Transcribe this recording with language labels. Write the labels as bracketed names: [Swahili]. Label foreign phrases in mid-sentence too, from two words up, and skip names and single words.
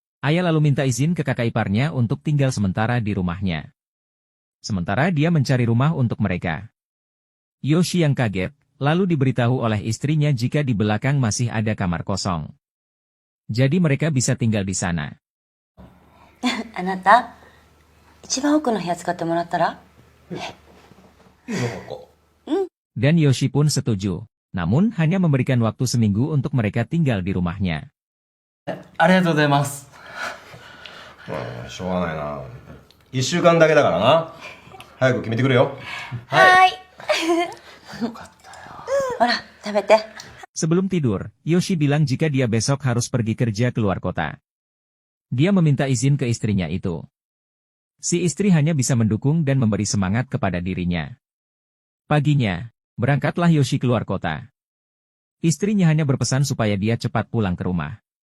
[Indonesian] Aya lalu minta izin ke kakak iparnya untuk tinggal sementara di rumahnya. Sementara dia mencari rumah untuk mereka. Yoshi yang kaget, lalu diberitahu oleh istrinya jika di belakang masih ada kamar kosong. Jadi mereka bisa tinggal di sana. [Japanese] あなた、一番奥の部屋使ってもらったら？ [Indonesian] Dan Yoshi pun setuju. Namun hanya memberikan waktu seminggu untuk mereka tinggal di rumahnya. [Japanese] ありがとうございます。しょうがないな。1週間だけだからな。早く決めてくれよ。はい。ほら、食べて。 [Indonesian] Sebelum tidur, Yoshi bilang jika dia besok harus pergi kerja keluar kota. Dia meminta izin ke istrinya itu. Si istri hanya bisa mendukung dan memberi semangat kepada dirinya. Paginya, berangkatlah Yoshi keluar kota. Istrinya hanya berpesan supaya dia cepat pulang ke rumah.